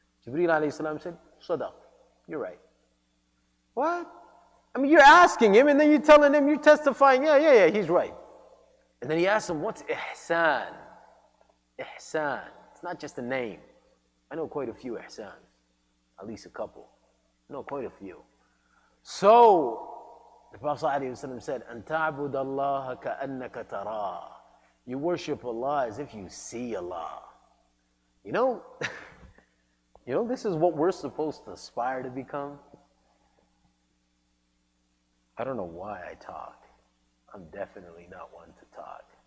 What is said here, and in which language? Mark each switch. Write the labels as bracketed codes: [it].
[en] Jibreel alayhi salam said, Sadaq, you're right. What? I mean, you're asking him, and then you're telling him, you're testifying, yeah, he's right. And then he asked him, what's ihsan? Ihsan. It's not just a name. I know quite a few ihsans. At least a couple. I know quite a few. So, the Prophet ﷺ said, [ar] أَن تَعْبُدَ اللَّهَ كَأَنَّكَ تَرَاهُ. [en] You worship Allah as if you see Allah. You know, this is what we're supposed to aspire to become. I don't know why I talk. I'm definitely not one to talk.